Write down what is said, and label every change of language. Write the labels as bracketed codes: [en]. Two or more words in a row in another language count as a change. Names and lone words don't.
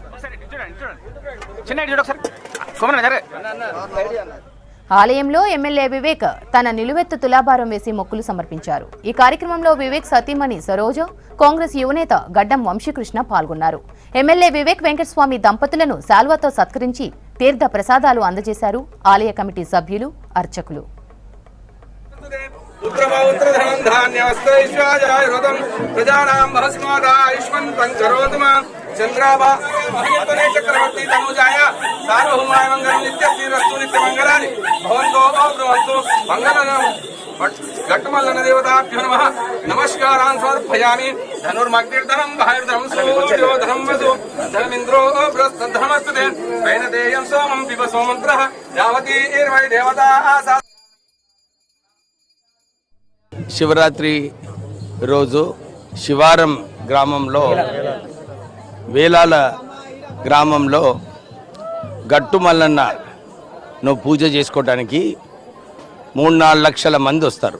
[te] ఆలయంలో ఎమ్మెల్యే వివేక్ తన నిలువెత్తు తులాభారం వేసి మొక్కులు సమర్పించారు. ఈ కార్యక్రమంలో వివేక్ సతీమణి సరోజ, కాంగ్రెస్ యువనేత గడ్డం వంశీకృష్ణ పాల్గొన్నారు. ఎమ్మెల్యే వివేక్ వెంకటస్వామి దంపతులను శాల్వాతో సత్కరించి తీర్థ ప్రసాదాలు అందజేశారు ఆలయ కమిటీ సభ్యులు, అర్చకులు. [sa] चक्रवर्ती तनुजाय सार्वभौमाय मंगल नित्य श्रीरस्तु नित्य मंगलानि भवन्तो भवन्तु मंगलम् घट्टमल्लन देवताभ्यो नमः नमस्कारान् समर्पयामि। धनुर्मग्निर्धनं बाहुर्धनं सूर्यो धनं वसु धनमिन्द्रो बृहस्पतिर्धनमस्तुते वैनदेयं सोमं पिब सोमन्त्रः यावती एर्वै देवता आसा। [te] శివరాత్రి రోజు శివారం గ్రామంలో వేలాల గ్రామంలో గట్టు మల్లన్నను పూజ చేసుకోవడానికి 3-4 లక్షల మంది వస్తారు.